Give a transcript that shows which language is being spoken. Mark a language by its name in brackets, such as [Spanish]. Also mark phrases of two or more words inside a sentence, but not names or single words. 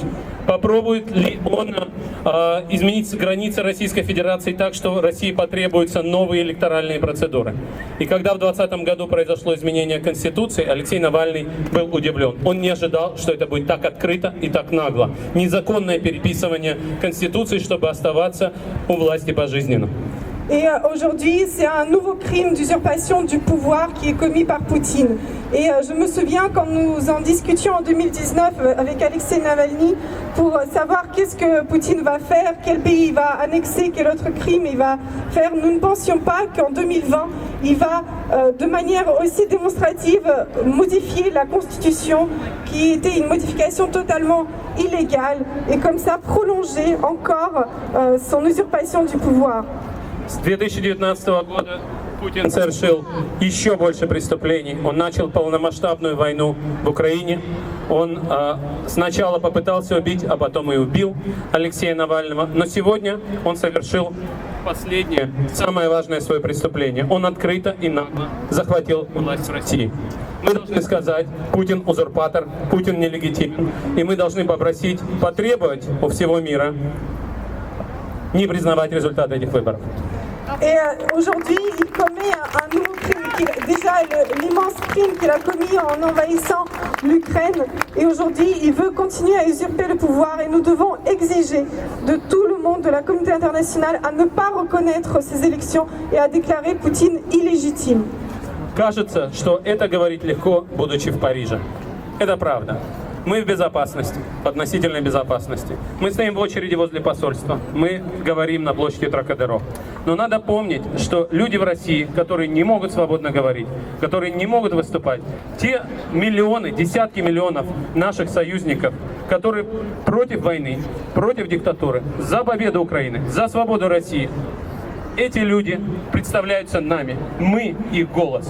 [Russian] Попробует ли он изменить границы Российской Федерации так, что России потребуются новые электоральные процедуры? И когда в 2020 году произошло изменение Конституции, Алексей Навальный был удивлен. Он не ожидал, что это будет так открыто и так нагло. Незаконное переписывание Конституции, чтобы оставаться у власти пожизненно. [French] Et aujourd'hui, c'est un nouveau crime d'usurpation du pouvoir qui est commis par Poutine. Et je me souviens quand nous en discutions en 2019 avec Alexei Navalny pour savoir qu'est-ce que Poutine va faire, quel pays il va annexer, quel autre crime il va faire. Nous ne pensions pas qu'en 2020, il va de manière aussi démonstrative modifier la Constitution qui était une modification totalement illégale et comme ça prolonger encore son usurpation du pouvoir. [Russian] С 2019 года Путин совершил еще больше преступлений. Он начал полномасштабную войну в Украине. Он сначала попытался убить, а потом и убил Алексея Навального. Но сегодня он совершил последнее, самое важное свое преступление. Он открыто и нагло захватил власть в России. Мы должны сказать, Путин узурпатор, Путин нелегитимен. И мы должны попросить, потребовать у всего мира не признавать результаты этих выборов. [French] Et aujourd'hui, il commet un nouveau crime, déjà l'immense crime qu'il a commis en envahissant l'Ukraine. Et aujourd'hui, il veut continuer à usurper le pouvoir et nous devons exiger de tout le monde, de la communauté internationale, à ne pas reconnaître ces élections et à déclarer Poutine illégitime. [Russian] Кажется, что это говорить легко, будучи в Париже. Это правда. Мы в безопасности, относительной безопасности. Мы стоим в очереди возле посольства. Мы говорим на площади Трокадеро. Но надо помнить, что люди в России, которые не могут свободно говорить, которые не могут выступать, те миллионы, десятки миллионов наших союзников, которые против войны, против диктатуры, за победу Украины, за свободу России, эти люди представляются нами, мы их голос.